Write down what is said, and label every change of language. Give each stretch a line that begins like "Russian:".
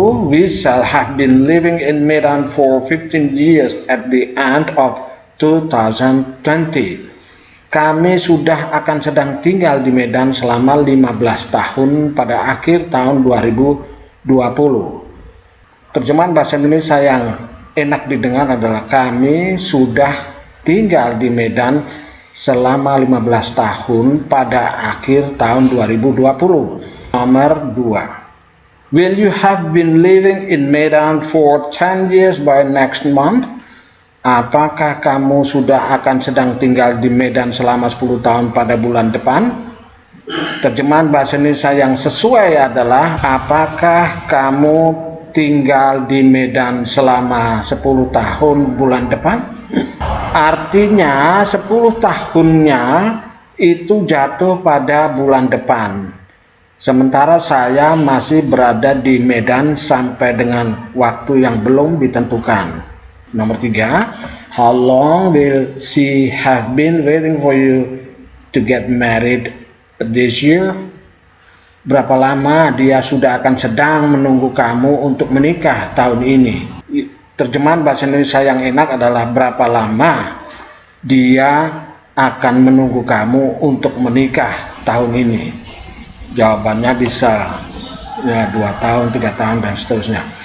English: We shall have been living in Medan for 15 years at the end of 2020.
Indonesian: Kami sudah akan sedang tinggal di Medan selama 15 tahun pada akhir tahun 2020. Terjemahan bahasa Indonesia yang enak didengar adalah kami sudah tinggal di Medan selama 15 tahun pada akhir tahun 2020. Nomor 2.
English: Will you have been living in Medan for 10 years by next month?
Indonesian: Apakah kamu sudah akan sedang tinggal di Medan selama 10 tahun pada bulan depan? Terjemahan bahasa Indonesia yang sesuai adalah apakah kamu tinggal di Medan selama 10 tahun bulan depan? Artinya 10 tahunnya itu jatuh pada bulan depan. Sementara saya masih berada di Medan sampai dengan waktu yang belum ditentukan. Nomor 3.
English: How long will she have been waiting for you to get married this year?
Indonesian: Berapa lama dia sudah akan sedang menunggu kamu untuk menikah tahun ini? Terjemahan bahasa Indonesia yang enak adalah berapa lama dia akan menunggu kamu untuk menikah tahun ini. Jawabannya bisa ya 2 tahun, 3 tahun, dan seterusnya.